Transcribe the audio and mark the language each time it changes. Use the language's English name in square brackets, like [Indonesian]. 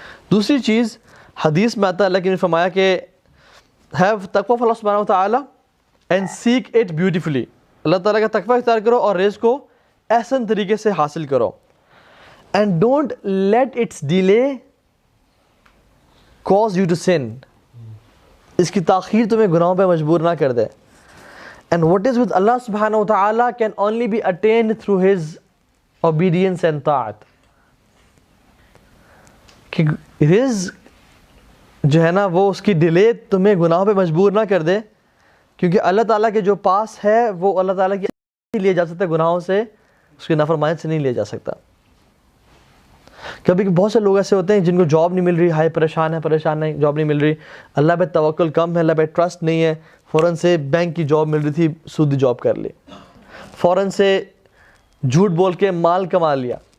[Urdu] دوسری چیز حدیث میں آتا ہے، اللہ نے فرمایا کہ [English] Have تقوی of اللہ سبحانہ وتعالی اینڈ سیک اٹ بیوٹیفلی. [Urdu] اللہ تعالیٰ کا تقوی اختیار کرو اور رزق کو احسن طریقے سے حاصل کرو. [English] And don't let its delay cause you to sin. [Urdu] اس کی تاخیر تمہیں گناہوں پہ مجبور نہ کر دے. [English] And what is with Allah subhanahu wa ta'ala can only be attained through His obedience and ta'at. [Urdu] کہ رزق جو ہے نا وہ اس کی ڈیلے تمہیں گناہوں پہ مجبور نہ کر دے، کیونکہ اللہ تعالیٰ کے جو پاس ہے وہ اللہ تعالیٰ کی لیا جا سکتا ہے، گناہوں سے، اس کی نافرمانی سے نہیں لیا جا سکتا. کبھی بہت سے لوگ ایسے ہوتے ہیں جن کو جاب نہیں مل رہی، ہائے پریشان ہے، جاب نہیں مل رہی، اللہ پہ توکل کم ہے، اللہ پہ ٹرسٹ نہیں ہے، فوراً سے بینک کی جاب مل رہی تھی، سودی جاب کر لی، فوراً سے جھوٹ بول کے مال کما لیا.